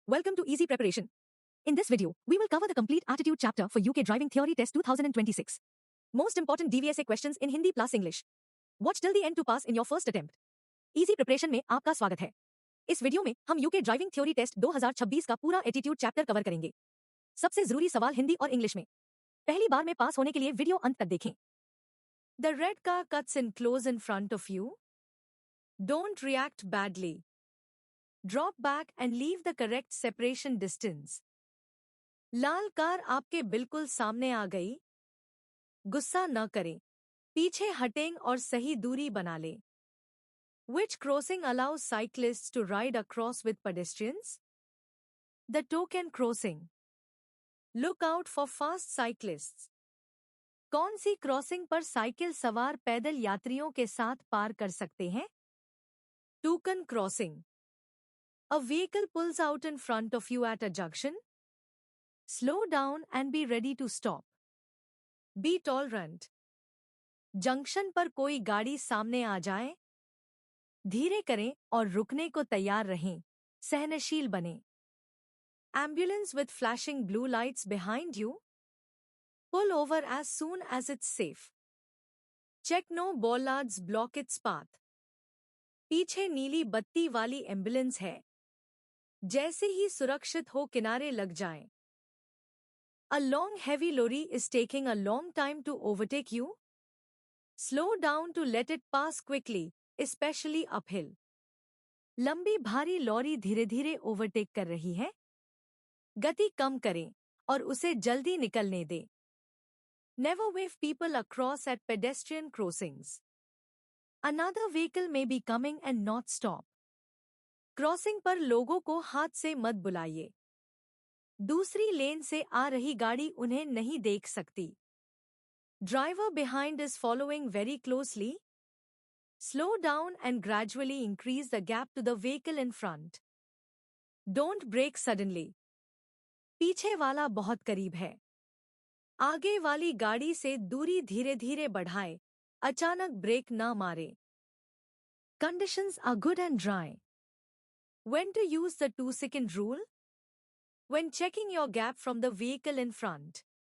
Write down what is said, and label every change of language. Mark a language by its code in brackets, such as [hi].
[en] Welcome to Easy Preparation. In this video, we will cover the complete aptitude chapter for UK Driving Theory Test 2026. Most important DVSA questions in Hindi plus English. Watch till the end to pass in your first attempt. [hi] Easy Preparation में आपका स्वागत है। इस video में हम UK driving theory test 2026 का पूरा attitude chapter cover करेंगे। सबसे जरूरी सवाल हिंदी और इंग्लिश में। पहली बार में पास होने के लिए वीडियो अंत तक देखें। [en] The red car cuts in close in front of you. Don't react badly. Drop back and leave the correct separation distance. [hi] Lal car आपके बिल्कुल सामने आ गई। गुस्सा न करें, पीछे हटें और सही दूरी बना लें। [en] Which crossing allows cyclists to ride across with pedestrians? The token crossing. Look out for fast cyclists. [hi] कौन सी क्रॉसिंग पर साइकिल सवार पैदल यात्रियों के साथ पार कर सकते हैं? [en] Token crossing. A vehicle pulls out in front of you at a junction. Slow down and be ready to stop. Be tolerant. [hi] Junction पर कोई गाड़ी सामने आ जाए, धीरे करें और रुकने को तैयार रहें, सहनशील बनें। [en] Ambulance with flashing blue lights behind you. Pull over as soon as it's safe. Check no bollards block its path. [hi] पीछे नीली बत्ती वाली एम्बुलेंस है, जैसे ही सुरक्षित हो किनारे लग जाएं। [en] A long heavy lorry is taking a long time to overtake you. Slow down to let it pass quickly, especially uphill. [hi] लंबी भारी लॉरी धीरे धीरे ओवरटेक कर रही है। गति कम करें और उसे जल्दी निकलने दें। [en] Never wave people across at pedestrian crossings. Another vehicle may be coming and not stop. [hi] Crossing पर लोगों को हाथ से मत बुलाइए। दूसरी लेन से आ रही गाड़ी उन्हें नहीं देख सकती। [en] Driver behind is following very closely. Slow down and gradually increase the gap to the vehicle in front. Don't brake suddenly. [hi] पीछे वाला बहुत करीब है। आगे वाली गाड़ी से दूरी धीरे धीरे बढ़ाए, अचानक ब्रेक न मारे। [en] Conditions are good and dry. When to use the 2-second rule? When checking your gap from the vehicle in front.